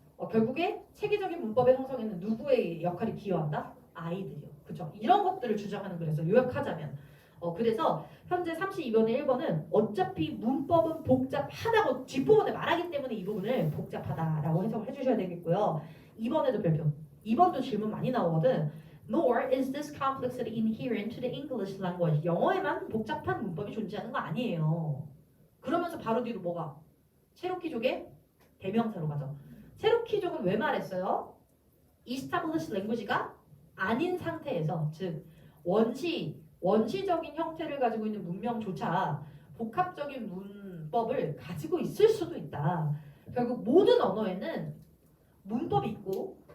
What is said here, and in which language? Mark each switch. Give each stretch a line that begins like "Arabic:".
Korean: 결국에 체계적인 문법의 형성에는 누구의 역할이 기여한다? 아이들이요. 그렇죠? 이런 것들을 주장하는 글에서 요약하자면 그래서 현재 32번의 1번은 어차피 문법은 복잡하다고 뒷부분에 말하기 때문에 이 부분을 복잡하다라고 해석을 해주셔야 되겠고요. 2번에도 별표. 2번도 질문 많이 나오거든.
English: Nor is this complexity inherent to the English language.
Korean: 영어에만 복잡한 문법이 존재하는 거 아니에요. 그러면서 바로 뒤로 뭐가? 체로키족의 대명사로 가죠. 체로키족은 왜 말했어요? Established language가 아닌 상태에서 즉 원시적인 형태를 가지고 있는 문명조차 복합적인 문법을 가지고 있을 수도 있다. 결국 모든 언어에는 문법이 있고